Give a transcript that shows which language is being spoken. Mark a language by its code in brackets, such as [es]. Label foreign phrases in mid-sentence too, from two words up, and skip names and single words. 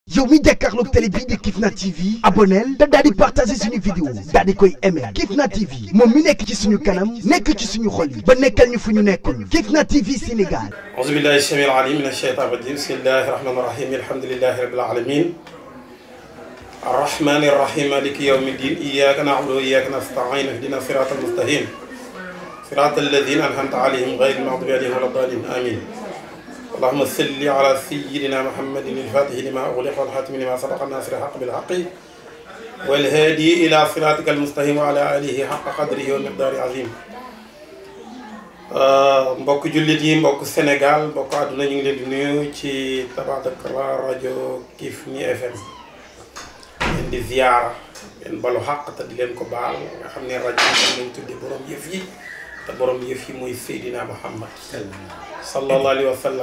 [wo] yow mi jàkkaarloog télé bii di Kifna TV abonneel te daal di partager suñu vidéo daal di koy aimer Kifna TV moom mi nekk ci suñu kanam nekk ci suñu xol yi ba nekkal ñu fu ñu nekkul Kifna TV Sénégal. [ar] أعوذ بالله السميع العليم من الشيطان الرجيم بسم الله الرحمن الرحيم الحمد لله رب العالمين الرحمن الرحيم مالك يوم الدين إياك نعبد وإياك نستعين اهدنا الصراط المستقيم صراط الذين أنعمت عليهم غير المغضوب عليهم ولا الضالين آمين. اللهم صل على سيدنا محمد الفاتح لما أغلق والخاتم لما سبق الناصر الحق بالحق والهادي إلى صراطك المستقيم وعلى آله حق قدره ومقداره عظيم. [wo] mbokk jullit yi mbokk Sénégal mbokk àdduna ñu ngi leen di nuyu ci Tabarakallah rajo Kifne FM leen di ziyaara leen balu xaq te di leen ko baal nga xam ne rajo bi lañ tudde borom yëf yi te borom yëf yi mooy Seydina Muhammad [ar] صلى الله عليه وسلم.